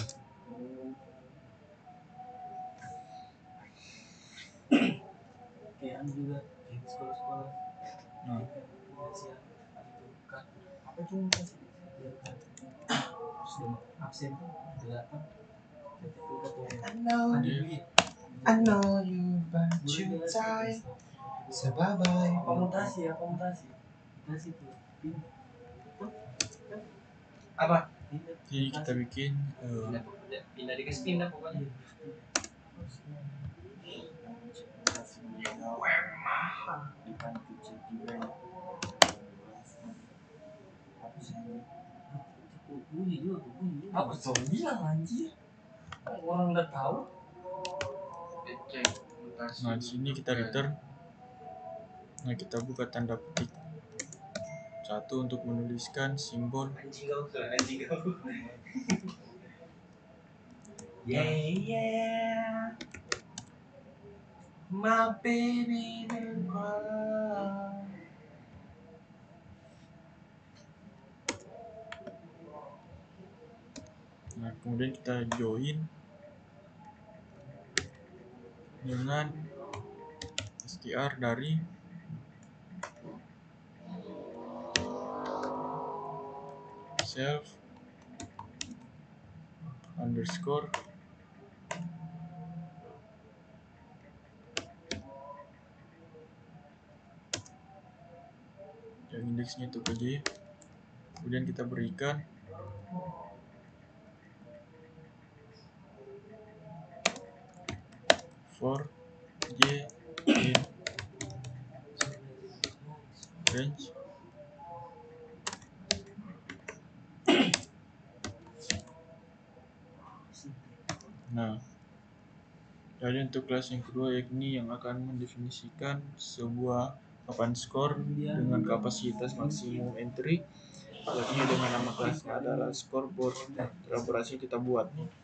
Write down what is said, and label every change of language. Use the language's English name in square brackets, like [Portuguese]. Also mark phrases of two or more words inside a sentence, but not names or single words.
[Indonesian] Kayak juga kayak sekolah-sekolah. Nah, Apa cuma kasih absen delapan. [English] I know you but you die. Bye-bye. [Indonesian] Komutasi itu Apa? jadi kita bikin pindah dikasih pindah pokoknya. Dibantu cek juga ya. Apa tuh bilang anjir? Orang udah tahu. Cek mutasi. nah di sini kita return. Nah, kita buka tanda petik 1 untuk menuliskan simbol. Anjing kau. Yeah. [English] My baby don't cry. [Indonesian] Nah, kemudian kita join dengan str dari [English] self underscore [Indonesian] yang indeksnya itu ke J. Kemudian kita berikan [English] for J in range. [Indonesian] Nah, jadi untuk kelas yang kedua yakni yang akan mendefinisikan sebuah papan skor dengan kapasitas maksimum entry, yakni dengan nama kelasnya adalah scoreboard elaborasi kita buat.